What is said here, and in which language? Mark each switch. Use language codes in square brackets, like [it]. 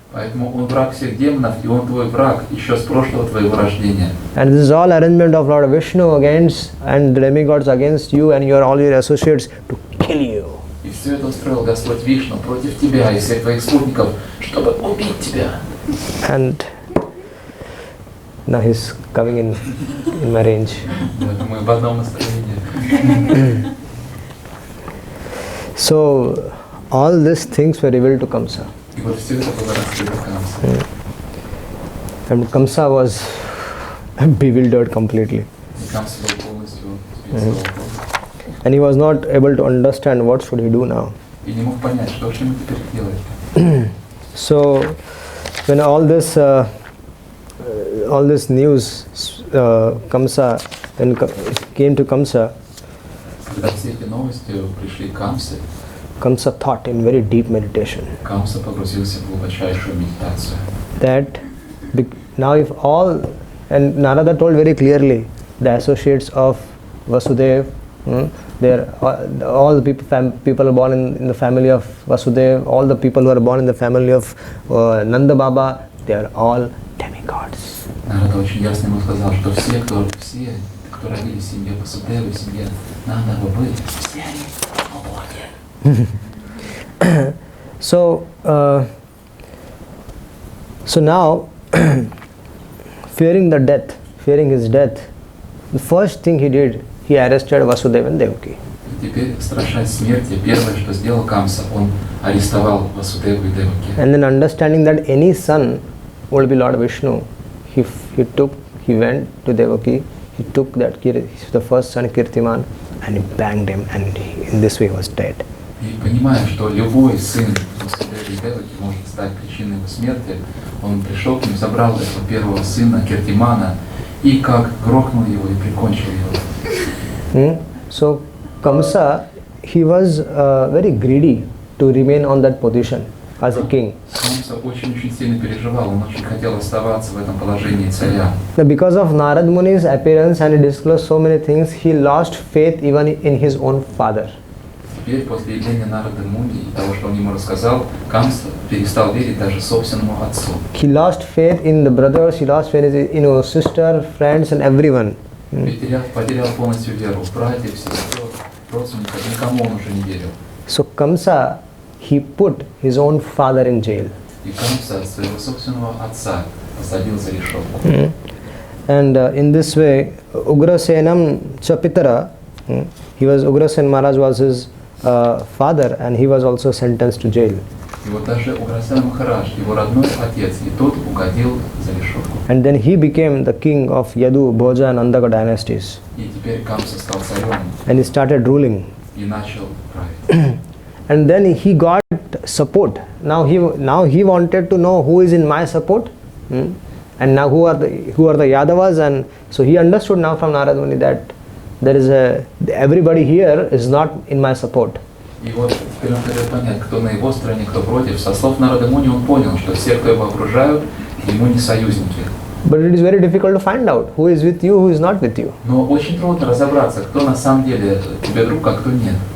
[ru] Поэтому он враг всех демонов, и он твой враг еще с прошлого твоего рождения. [en] And this is all arrangement of Lord Vishnu against and the demigods against you and all your associates to kill you." [ru] И все это устроил Господь Вишну против тебя и всех твоих спутников, чтобы убить тебя. [en] And now he's coming in my range. [ru] Это мы в одном настроении. [en] So all these things were revealed to Kamsa. [ru] И вот все это было раскрыто Камсе. [en] And Kamsa was bewildered completely. [ru] И Камса был полностью сбит с толку. [en] And he was not able to understand what should he do now. [ru] И не мог понять, что же ему теперь делать. [en] So when all this news Kamsa then came to Kamsa, [ru] Когда все эти новости пришли к Камсе, [en] Kamsa thought in very deep meditation [ru] Камса погрузился в глубочайшую медитацию. [en] that now if all, and Narada told very clearly, the associates of Vasudeva, they are all the people are born in the family of Vasudeva, all the people who are born in the family of Nanda Baba, they are all demigods. [ru] Нарада очень ясно ему сказал, что все, кто родились в семье Васудева, в семье Нанда Бабы, все они боги. [en] So now, fearing his death, the first thing he did, he arrested Vasudeva and Devaki. [ru] Теперь, страшась смерти, первое, что сделал Камса, он арестовал Васудеву и Деваки. [en] And then understanding that any son will be Lord Vishnu, he went to Devaki, he took the first son Kirtiman and he banged him, and in this way he was dead. [ru] И понимая, что любой сын Васудевы и Деваки может стать причиной его смерти, он пришел к ним, забрал этого первого сына Киртимана и как грохнул его и прикончил его. [en] So Kamsa, he was very greedy to remain on that position as a king. [ru] Камса очень сильно переживал, он очень хотел оставаться в этом положении царя. [en] Because of Narad Muni's appearance and he disclosed so many things, he lost faith even in his own father. [ru] теперь, после явления Нарады Муни и того, что он ему рассказал, Камса перестал верить даже собственному отцу. [en] He lost faith in the brothers, he lost faith in his sister, friends and everyone. [ru] Потерял полностью веру в братьев, сестер, родственников, никому он уже не верил. [en] So Kamsa, he put his own father in jail. [ru] И Камса своего собственного отца посадил за решетку. [en] And in this way, Ugrasenam Chapitara, he was Ugrasen Maharaj was his father, and he was also sentenced to jail. [ru] И вот даже Уграсен Махарадж, его родной отец, и тот угодил за решетку. [en] And then he became the king of Yadu, Bhoja and Andaka dynasties. [ru] И теперь Камса стал царем [en] And he started ruling. [ru] и начал править. [en] And then he got support. Now he wanted to know who is in my support, and now who are the Yadavas, and so he understood now from Narad Muni that there is everybody here is not in my support. [ru] И вот теперь он хотел понять, кто на его стороне, кто против. Со слов Нарады Муни он понял, что все, кто его окружают, ему не союзники. [en] But it is very difficult to find out who is with you, who is not with you. [ru] Но очень трудно разобраться, кто на самом деле тебе друг, а кто нет.